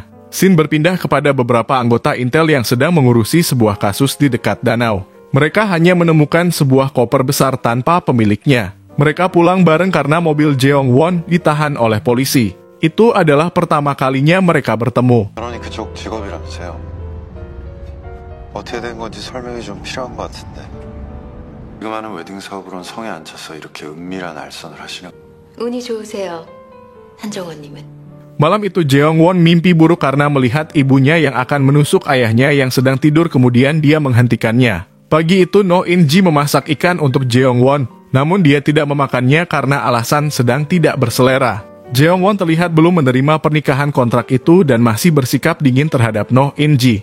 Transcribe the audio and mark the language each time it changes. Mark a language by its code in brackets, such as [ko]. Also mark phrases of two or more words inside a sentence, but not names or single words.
[id] Scene berpindah kepada beberapa anggota intel yang sedang mengurusi sebuah kasus di dekat danau. Mereka hanya menemukan sebuah koper besar tanpa pemiliknya. Mereka pulang bareng karena mobil Jeong-won ditahan oleh polisi. Itu adalah pertama kalinya mereka bertemu. [ko] 그쪽 직업이라면서요. 어떻게 된 건지 설명이 좀 필요한 것 같은데. 지금 하는 웨딩 사업으론 성에 안 차서 이렇게 은밀한 알선을 하시는. 운이 좋으세요, 한정원님은. [id] Malam itu Jeong-won mimpi buruk karena melihat ibunya yang akan menusuk ayahnya yang sedang tidur kemudian dia menghentikannya. Pagi itu Noh In-ji memasak ikan untuk Jeong-won, namun dia tidak memakannya karena alasan sedang tidak berselera. Jeong-won terlihat belum menerima pernikahan kontrak itu dan masih bersikap dingin terhadap Noh In-ji.